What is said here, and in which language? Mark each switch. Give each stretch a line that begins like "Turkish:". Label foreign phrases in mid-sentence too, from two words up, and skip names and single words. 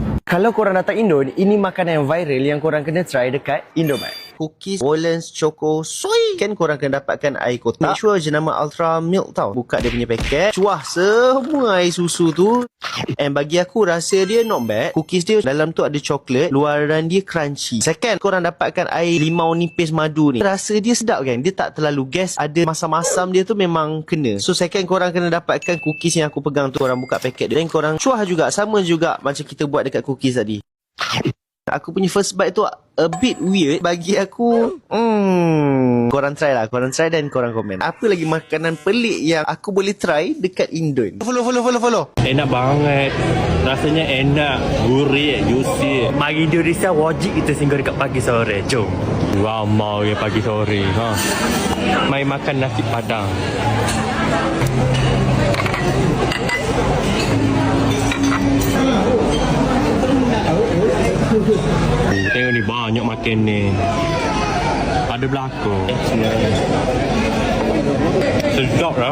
Malay: Kalau korang datang Indo, ini makanan yang viral yang korang kena try dekat Indomaret. Cookies Woolens Choco Soy. Kan korang kena dapatkan air kotak.
English: Make sure
Malay: jenama Ultra Milk tau. Buka dia punya paket. Cuah semua air susu tu. And bagi aku rasa dia
English: not bad.
Malay: Cookies dia dalam tu ada coklat. Luaran dia crunchy. Second, korang dapatkan air limau nipis madu ni. Rasa dia sedap kan. Dia tak terlalu gas. Ada masam-masam dia tu memang kena.
English: So second,
Malay: korang kena dapatkan cookies yang aku pegang tu. Korang buka paket dia. Dan korang cuah juga. Sama juga macam kita buat dekat cookies tadi. Aku punya
English: first bite
Malay: tu
English: a bit weird.
Malay: Bagi aku korang try lah. Korang try dan korang komen. Apa lagi makanan pelik yang aku boleh try dekat Indon? Follow.
Indonesian: Enak banget. Rasanya enak, gurih, juicy.
Malay: Mari Indonesia wajib kita singgah dekat pagi sore. Jom. Wow, mau ya pagi sore. Mari makan nasi padang. Tengok ni banyak makan ni. Ada belakang. Sedap lah.